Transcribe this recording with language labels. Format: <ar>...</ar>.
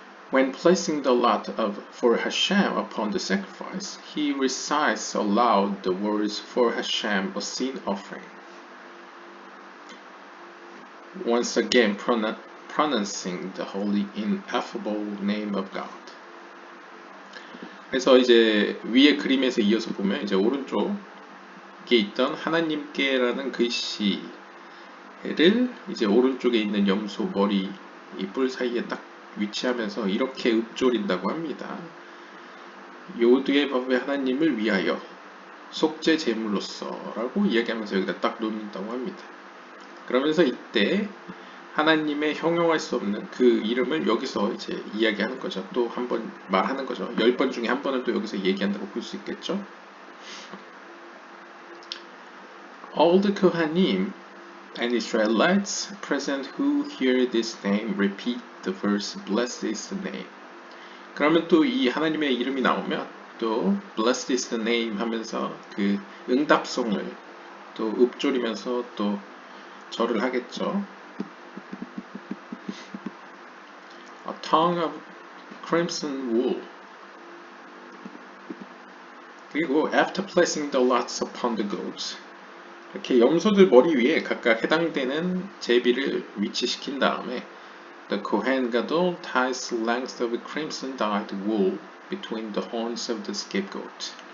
<en>When placing the lot for Hashem upon the sacrifice, he recites aloud the words for Hashem, a sin offering, once again pronouncing the holy ineffable name of God.</en> <ko>그래서 이제 위에 그림에서 이어서 보면 이제 오른쪽에 있던 하나님께라는 글씨를 이제 오른쪽에 있는 염소 머리 이 뿔 사이에 딱 위치하면서 이렇게 읊조린다고 합니다. 요드의 법의 하나님을 위하여 속죄 제물로서 라고 이야기하면서 여기다 딱 놓는다고 합니다. 그러면서 이때 하나님의 형용할 수 없는 그 이름을 여기서 이제 이야기하는 거죠. 또 한 번 말하는 거죠. 10번 중에 한 번을 또 여기서 얘기한다고 볼 수 있겠죠.</ko> <en>All the Kohanim and Israelites present who hear this name repeat the verse, Blessed is the name.</en> <ko>그러면 또 이 하나님의 이름이 나오면 또</ko> <en>Blessed is the name</en> <ko>하면서 그 응답송을 또 읊조리면서 또 절을 하겠죠.</ko> <en>A tongue of crimson wool.</en> <ko>그리고</ko> <en>after placing the lots upon the goats,</en> <ko>이렇게 염소들 머리 위에 각각 해당되는 제비를 위치시킨 다음에</ko> <en>the Kohen Gadol ties lengths of crimson dyed wool between the horns of the scapegoat.</en>